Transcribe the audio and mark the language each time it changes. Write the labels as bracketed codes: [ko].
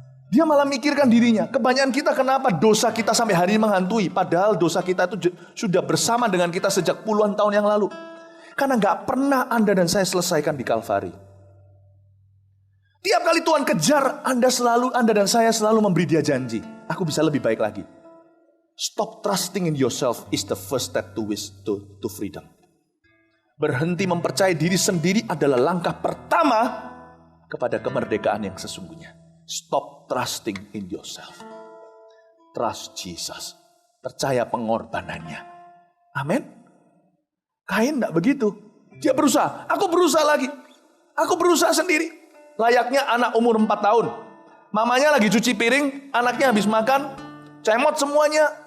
[id] Dia malah mikirkan dirinya. Kebanyakan kita kenapa dosa kita sampai hari ini menghantui. Padahal dosa kita itu sudah bersama dengan kita sejak puluhan tahun yang lalu. Karena gak pernah Anda dan saya selesaikan di Kalvari. Tiap kali Tuhan kejar, Anda dan saya selalu memberi Dia janji. Aku bisa lebih baik lagi. [en] Stop trusting in yourself is the first step to freedom. [id] Berhenti mempercayai diri sendiri adalah langkah pertama kepada kemerdekaan yang sesungguhnya. [en] Stop trusting in yourself. Trust Jesus. [id] Percaya pengorbanannya. Amin. Kain tidak begitu. Dia berusaha. Aku berusaha lagi. Aku berusaha sendiri. Layaknya anak umur 4 tahun. Mamanya lagi cuci piring. Anaknya habis makan. Cemot semuanya.